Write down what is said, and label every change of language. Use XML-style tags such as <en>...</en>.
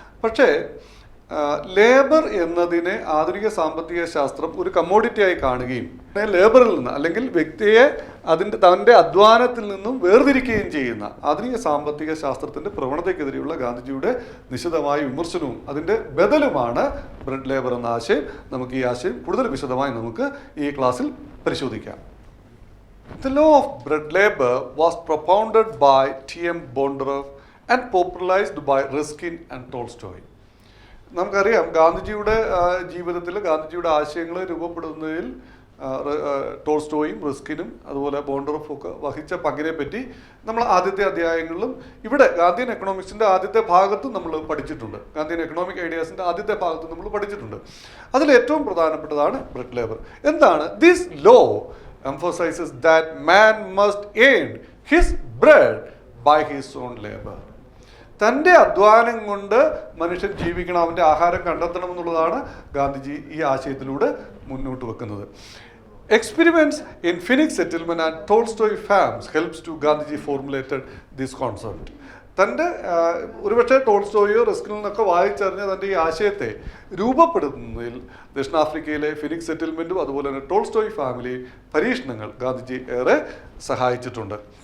<ml>പക്ഷേ ലേബർ എന്നതിനെ ആധുനിക സാമ്പത്തിക ശാസ്ത്രം ഒരു കമ്മോഡിറ്റിയായി കാണുകയും ലേബറിൽ നിന്ന് അല്ലെങ്കിൽ വ്യക്തിയെ തൻ്റെ അധ്വാനത്തിൽ നിന്നും വേർതിരിക്കുകയും ചെയ്യുന്ന ആധുനിക സാമ്പത്തിക ശാസ്ത്രത്തിൻ്റെ പ്രവണതയ്ക്കെതിരെയുള്ള ഗാന്ധിജിയുടെ നിശിതമായ വിമർശനവും അതിൻ്റെ ബദലുമാണ് ബ്രെഡ് ലേബർ എന്ന ആശയം. നമുക്ക് ഈ ആശയം കൂടുതൽ വിശദമായി നമുക്ക് ഈ ക്ലാസ്സിൽ പരിശോധിക്കാം.</ml> <en>The law of bread labor was propounded by T.M. Bondarev and popularized by Ruskin and Tolstoy.</en> <ml>നമുക്കറിയാം ഗാന്ധിജിയുടെ ജീവിതത്തിൽ ഗാന്ധിജിയുടെ ആശയങ്ങൾ രൂപപ്പെടുന്നതിൽ ടോൾസ്റ്റോയും റസ്കിനും അതുപോലെ ബോണ്ടറോഫും ഒക്കെ വഹിച്ച പങ്കിനെ പറ്റി നമ്മൾ ആദ്യത്തെ അധ്യായങ്ങളിലും ഇവിടെ ഗാന്ധിയൻ എക്കണോമിക്സിൻ്റെ ആദ്യത്തെ ഭാഗത്തും നമ്മൾ പഠിച്ചിട്ടുണ്ട്. ഗാന്ധിയൻ എക്കണോമിക് ഐഡിയാസിൻ്റെ ആദ്യത്തെ ഭാഗത്തും നമ്മൾ പഠിച്ചിട്ടുണ്ട്. അതിൽ ഏറ്റവും പ്രധാനപ്പെട്ടതാണ് ബ്രെഡ് ലേബർ. എന്താണ്?</ml> <en>This law emphasizes that man must earn his bread by his own labor.</en> <ml>തൻ്റെ അധ്വാനം കൊണ്ട് മനുഷ്യൻ ജീവിക്കണം, അവൻ്റെ ആഹാരം കണ്ടെത്തണം എന്നുള്ളതാണ് ഗാന്ധിജി ഈ ആശയത്തിലൂടെ മുന്നോട്ട് വെക്കുന്നത്.</ml> <en>Experiments in Phoenix settlement and Tolstoy farms helps to Gandhiji formulated this concept.</en> <ml>തൻ്റെ ഒരുപക്ഷെ ടോൾസ്റ്റോയോ റസ്കിൽ നിന്നൊക്കെ വായിച്ചറിഞ്ഞ തൻ്റെ ഈ ആശയത്തെ രൂപപ്പെടുത്തുന്നതിൽ ദക്ഷിണാഫ്രിക്കയിലെ ഫിനിക്സ് സെറ്റിൽമെൻറ്റും അതുപോലെ തന്നെ ടോൾസ്റ്റോയ് ഫാമിലി പരീക്ഷണങ്ങൾ ഗാന്ധിജി ഏറെ സഹായിച്ചിട്ടുണ്ട്.</ml>